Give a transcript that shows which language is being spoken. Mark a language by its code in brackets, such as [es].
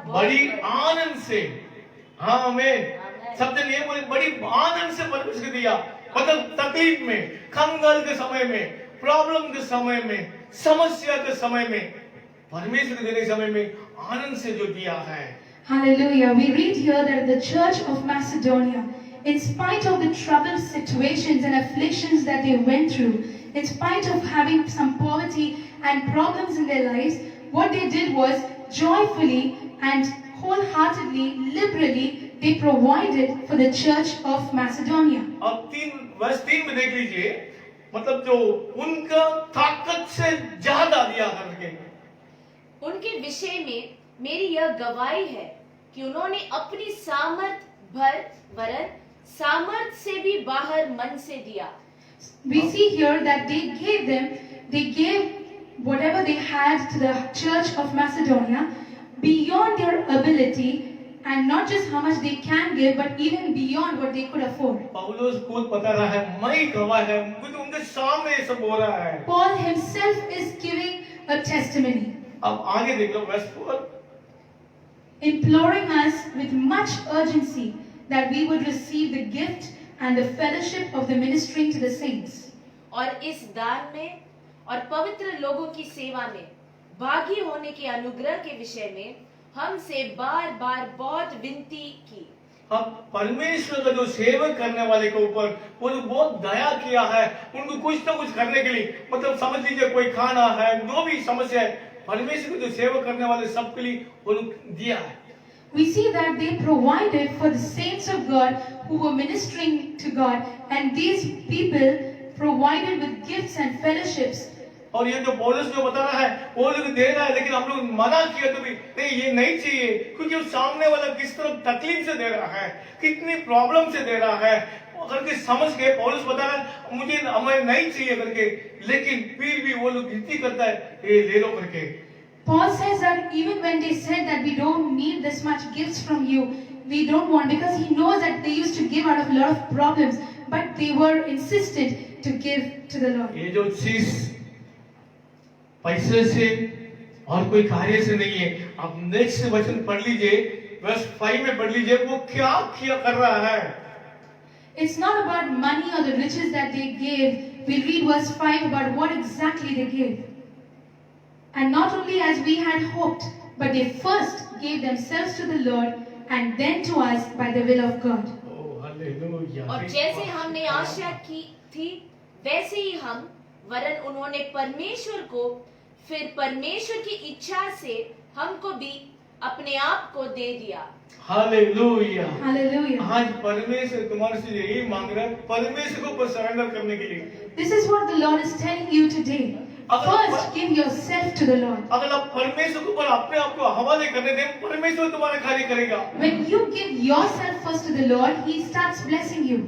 [hi] बड़ी आनंद से हाँ हमें सबसे ये बोले बड़ी आनंद से परमेश्वर दिया मतलब तकलीफ में कंगाल के समय में प्रॉब्लम के समय में समस्या के समय में परमेश्वर देने के समय में आनंद से जो दिया है [en] Hallelujah. We read here that the church of Macedonia, in spite of the troubled situations and afflictions that they went through, in spite of having some poverty and problems in their lives, what they did was joyfully and wholeheartedly, liberally, they provided for the church of Macedonia. [hi] अब वर्ष 3 में देख लीजिए मतलब जो उनका ताकत से ज्यादा दिया करके उनके विषय में मेरी यह गवाही है कि उन्होंने अपनी सामर्थ भर वरन सामर्थ से भी बाहर मन से दिया। [en] We see here that they gave whatever they had to the church of Macedonia beyond their ability, and not just how much they can give, but even beyond what they could afford. [hi] पौलुस खुद बता रहा है मैं गवाह है क्योंकि उनके सामने ये सब हो रहा है [en] Paul himself is giving a testimony, [hi] अब आगे देख लो वर्ष 4 [en] imploring us with much urgency that we would receive the gift and the fellowship of the ministering to the saints. [hi] और इस दान में और पवित्र लोगों की सेवा में भागी होने के अनुग्रह के विषय में हमसे बार-बार बहुत विनती की। अब परमेश्वर का जो सेवक करने वाले के ऊपर वो लोग बहुत दया किया है उनको कुछ ना कुछ करने के लिए मतलब समझ लीजिए कोई खाना है जो भी समस्या है परमेश्वर को जो सेवा करने वाले सबके लिए वो लोग दिया है। [en] we see that they provided for the saints of God who were ministering to God, and these people provided with gifts and fellowships. [hi] और ये जो पौलुस जो बता रहा है वो लोग दे रहा है, लेकिन हम लोग मना किया तो भी नहीं, ये नहीं चाहिए, क्योंकि वो सामने वाला किस तरह तकलीफ से दे रहा है, कितनी प्रॉब्लम से दे रहा है, अगर के समझ के पौलुस बता रहा है मुझे हमें नहीं चाहिए करके, लेकिन फिर भी वो लोग विनती करता है ये ले लो करके। [en] Paul says that even when they said that we don't need this much gifts from you, we don't want, because he knows that they used to give out of a lot of problems, but they were insistent to give to the Lord. [hi] ये जो चीज पैसे से और कोई कार्य से नहीं है। अब नेक्स्ट वचन पढ़ लीजिए, वर्स 5 में पढ़ लीजिए, वो क्या किया कर रहा है। [en] It's not about money or the riches that they gave. We read verse 5 about what exactly they gave. And not only as we had hoped, but they first gave themselves to the Lord and then to us by the will of God. Oh, hallelujah. [hi] और जैसे हमने आशा की थी वैसे ही हम, वरन उन्होंने परमेश्वर को फिर परमेश्वर की इच्छा से हमको भी अपने आप को दे दिया। हालेलुया। [en] Hallelujah. [hi] आज परमेश्वर तुम्हारे से यही मांग रहा है, परमेश्वर को ऊपर सरेंडर करने के लिए। [en] This is what the Lord is telling you today. First, give yourself to the Lord. [hi] अगर आप परमेश्वर के ऊपर अपने आप को हवाले करने दें, परमेश्वर तुम्हारे कार्य करेगा। [en] When you give yourself first to the Lord, He starts blessing you.